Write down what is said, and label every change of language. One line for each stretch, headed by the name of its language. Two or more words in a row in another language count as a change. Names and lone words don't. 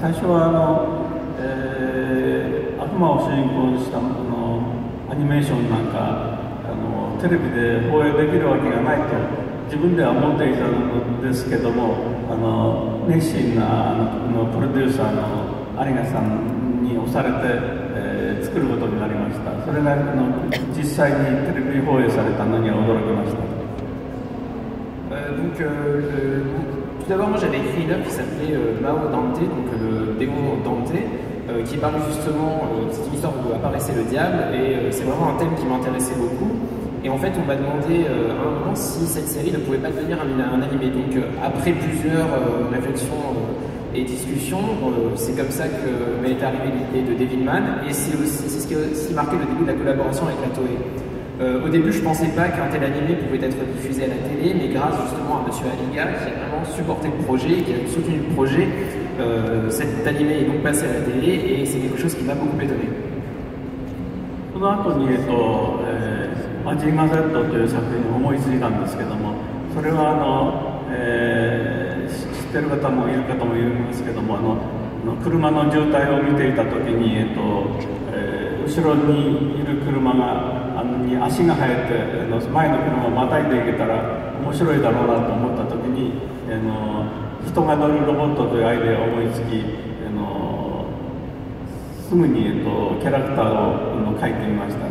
Japanese: 最初は悪魔を主人公にしたアニメーションなんかテレビで放映できるわけがないと自分では思っていたのですけども、熱心なプロデューサーの有賀さんに押されて、作ることになりました。それが実際にテレビ放映されたのには驚きました。
French: Tout d'abord, moi j'avais écrit une œuvre qui s'appelait Mao Dante, donc le démon Dante, qui parle justement, c'est une histoire où apparaissait le diable, et c'est vraiment un thème qui m'intéressait beaucoup. Et en fait, on m'a demandé à un moment si cette série ne pouvait pas devenir un animé. Donc, après plusieurs réflexions et discussions, c'est comme ça que m'est arrivée l'idée de Devilman, et c'est ce qui a aussi marqué le début de la collaboration avec la Toei. Au début, je ne pensais pas qu'un tel animé pouvait être diffusé à la télé, mais grâce justement à M. Aliga, qui a vraiment supporté le projet, qui a soutenu le projet, cet animé est donc passé à la télé, et c'est quelque chose qui m'a beaucoup étonné.
Japanese: その後にマジンガー Z という作品を思いついたんですけども、それは知ってる方もいる方もいますけども、車の渋滞を見ていた時に、後ろにいる車に足が生えて前の車をまたいでいけたら面白いだろうなと思った時に、人が乗るロボットというアイデアを思いつき、すぐに、キャラクターを描いてみました。